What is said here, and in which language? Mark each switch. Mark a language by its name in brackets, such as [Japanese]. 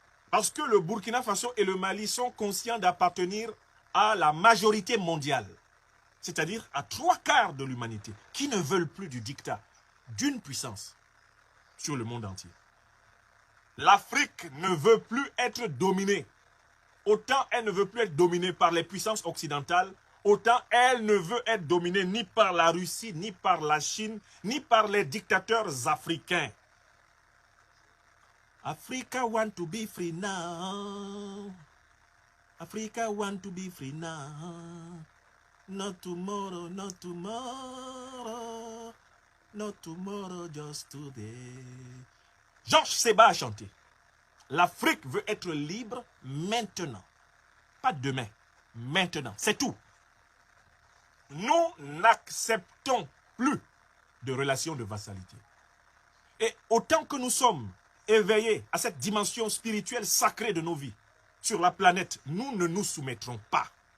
[French] Parce que le Burkina Faso et le Mali sont conscients d'appartenir à la majorité mondiale, c'est-à-dire à 3/4 de l'humanité, qui ne veulent plus du dictat d'une puissance sur le monde entier. L'Afrique ne veut plus être dominée. Autant elle ne veut plus être dominée par les puissances occidentales, autant elle ne veut être dominée ni par la Russie, ni par la Chine, ni par les dictateurs africains. [English] Africa want to be free now. Africa want to be free now. Not tomorrow, not tomorrow. Not tomorrow, just today. [French] Georges Seba a chanté. L'Afrique veut être libre maintenant. Pas demain, maintenant. C'est tout. Nous n'acceptons plus de relations de vassalité. Et autant que nous sommes éveillés à cette dimension spirituelle sacrée de nos vies sur la planète, nous ne nous soumettrons pas.